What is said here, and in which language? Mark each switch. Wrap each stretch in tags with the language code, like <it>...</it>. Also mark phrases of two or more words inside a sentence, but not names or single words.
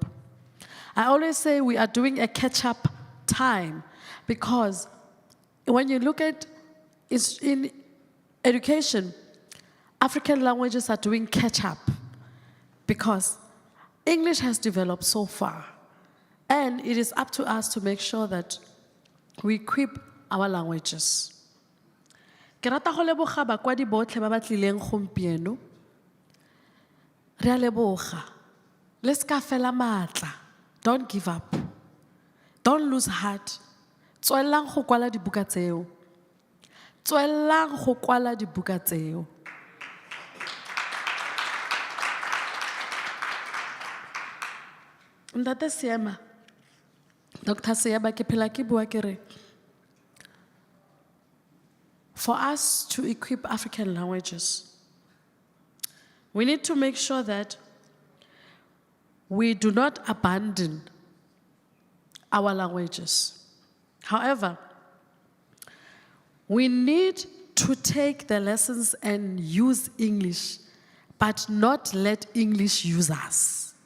<en>I always say we are doing a catch-up time because when you look at in education, African languages are doing catch-up because English has developed so far, and it is up to us to make sure that we equip our languages.</en> <tn>Ke rata go leboga bakwadi botlhe ba ba tlileng gompieno. Re a leboga. Le ska fela matla.</tn> <en>Don't give up. Don't lose heart.</en> <tn>Tswellang go kwala dibuka tseo. Tswellang go kwala dibuka tseo. Ndate Siema, Dr. Siema ke phela ke bua ke re,</tn> <en>for us to equip African languages, we need to make sure that we do not abandon our languages. However, we need to take the lessons and use English, but not let English use us.</en>